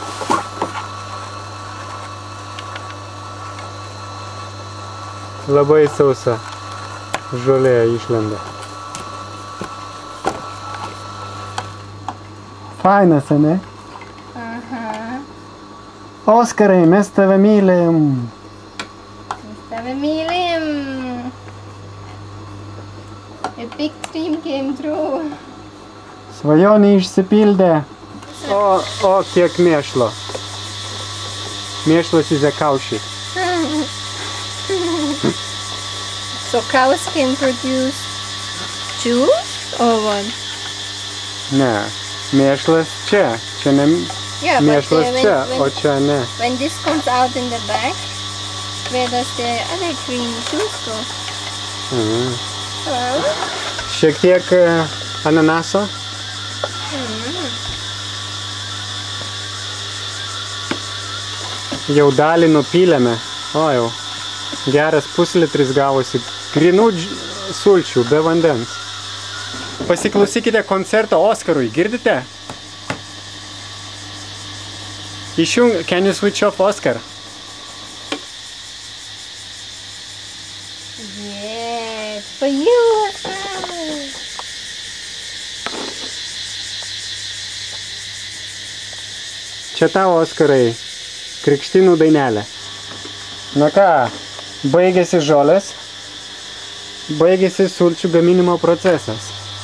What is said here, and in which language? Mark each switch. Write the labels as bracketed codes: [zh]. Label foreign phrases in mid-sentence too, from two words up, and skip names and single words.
[lt] Labai sausa. Žolė išlenda. Fainas, ane? Aha. Oskarai, mes tave mylim. Mes tave mylim. [en] A big dream came true. [lt] Svajonė išsipildė. O kiek mėšlo. [en] Mėšlas is a cowshe. So cows can produce juice or what? [lt] Ne. Mėšlas čia. Čia ne mėšlas čia, o čia ne. [en] When this comes out in the back, where does the other green juice go? [lt] Šiek tiek ananaso. Jau dalį nupylėme. O jau. Geras puslitris gavosi. Grinų sulčių, be vandens. Pasiklausykite koncerto Oskarui, girdite? [en] Can you switch off Oscar? Yes, for you, Oscar. [lt] Čia tau, Oskarai, krikštynų dainelė. Na ką, baigėsi žolės, baigėsi sulčių gaminimo procesas.